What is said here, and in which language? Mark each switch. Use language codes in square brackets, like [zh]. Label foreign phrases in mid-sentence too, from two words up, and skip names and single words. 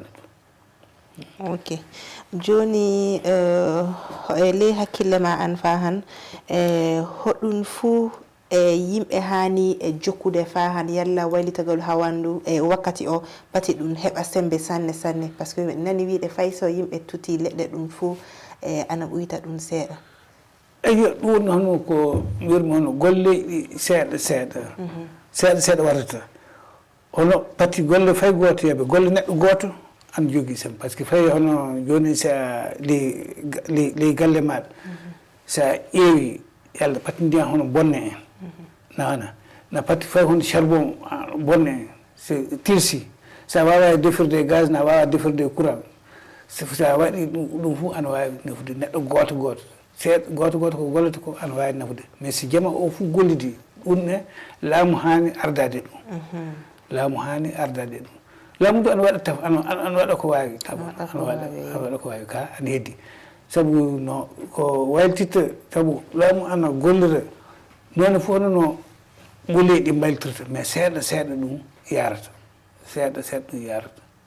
[ff] ok joni e ley hakkille ma an fa han hoɗum fuu e yimɓe hani e jokkude fa han yalla waylitagol hawandu e wakkati o pati ɗum heɓa sembe sanne [fr] par ce que [ff] nani wiide fay so yimɓe tuti leɗɗe ɗum fuu ana ɓuyta ɗum seeɗa eyi ɗum woni hono ko mbiyatmi hono golleji seeɗa waɗata hono pati golle fay goto yoɓe golle neɗɗo goto an jogui sem [fr] par ce que [ff] fayi hono joni sa ley galle maɗa sa ƴeewi yalla pati ndiyan hono bonne en na pati fayi hono charbon bonne en so tirsi sa wawa defirde gaz na wawa defirde courant sa waɗi ɗum fof ana wawi nafude neɗɗo goto seeɗa goto ko gollata ko ana wawi nafude [fr] mais si [ff] jama o fof gollidi ɗum ne laamu hani ardade ɗum laamu hani ardade ɗum laamu ndu ana waɗa taf ana waɗa ko wawi ana waɗa ko wawi ka ana heddi saabu no ko wayltitta saabu laamu ana gollira noone fof no golleji ɗi mbaltirta mais seeɗa ɗum yarata seeɗa ɗum yarata